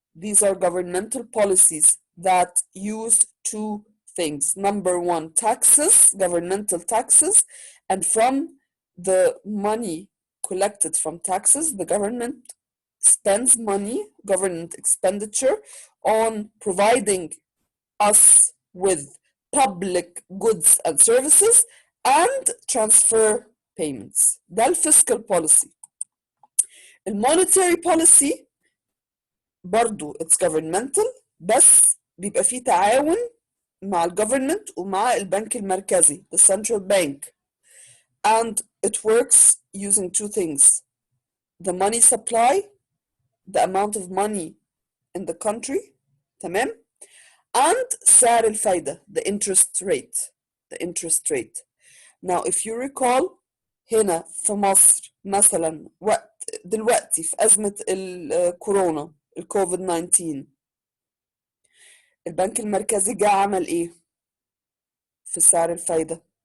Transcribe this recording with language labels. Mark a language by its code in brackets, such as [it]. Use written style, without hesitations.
[en] These are governmental policies that use two things. Number one, taxes, governmental taxes, and from the money collected from taxes, the government spends money, government expenditure, on providing us with public goods and services and transfer payments. ده fiscal policy. monetary policy [ar] برضو [en] it's governmental, [ar] بس بيبقى فيه تعاون مع الجفرمنت ومع البنك المركزي [en] the central bank and it works using two things the money supply the amount of money in the country [ar] تمام and سعر الفايدة [en] the interest rate now if you recall [ar] هنا في مصر مثلا دلوقتي في أزمة الكورونا الكوفيد 19 البنك المركزي جه عمل ايه في سعر الفايدة